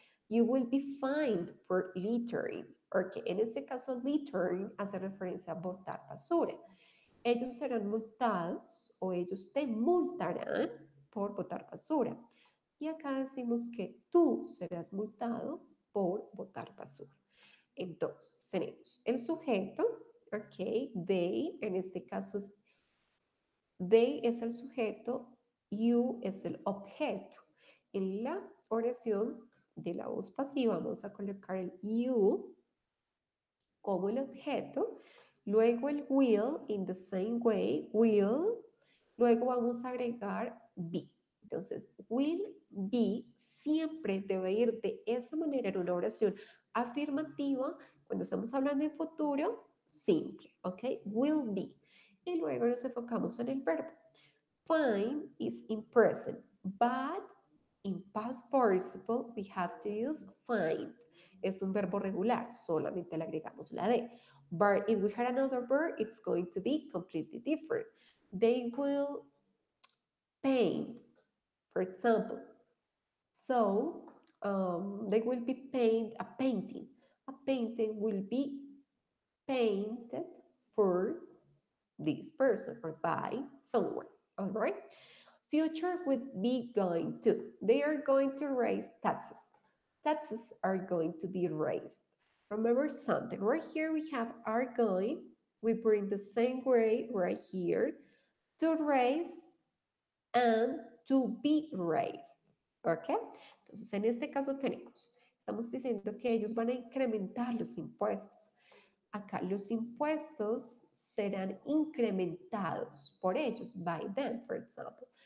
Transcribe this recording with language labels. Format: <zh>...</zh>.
<en>You will be fined for littering.</en> <es>Porque en este caso, littering hace referencia a botar basura. Ellos serán multados o ellos te multarán por botar basura. Y acá decimos que tú serás multado por botar basura. Entonces, tenemos el sujeto, ok, they, en este caso es they es el sujeto, you es el objeto. En la oración de la voz pasiva vamos a colocar el you como el objeto, luego el will,</es> <en>in the same way,</en> <es>will, luego vamos a agregar be. Entonces, will be siempre debe ir de esa manera en una oración afirmativa cuando estamos hablando en futuro simple, ¿ok? Will be. Y luego nos enfocamos en el verbo.</es> <en>Find is in present, but in past participle we have to use find.</en> <es>Es un verbo regular, solamente le agregamos la D.</es> <en>But if we had another verb, it's going to be completely different. They will paint, for example. So they will be paint a painting. A painting will be painted for this person or by someone. All right. Future would be going to. They are going to raise taxes. Taxes are going to be raised. Remember something. Right here we have are going. We bring the same way right here. To raise and to be raised.</en> <es>¿Ok? Entonces, en este caso tenemos, estamos diciendo que ellos van a incrementar los impuestos. Acá los impuestos serán incrementados por ellos,</es> <en>by them, for example.</en>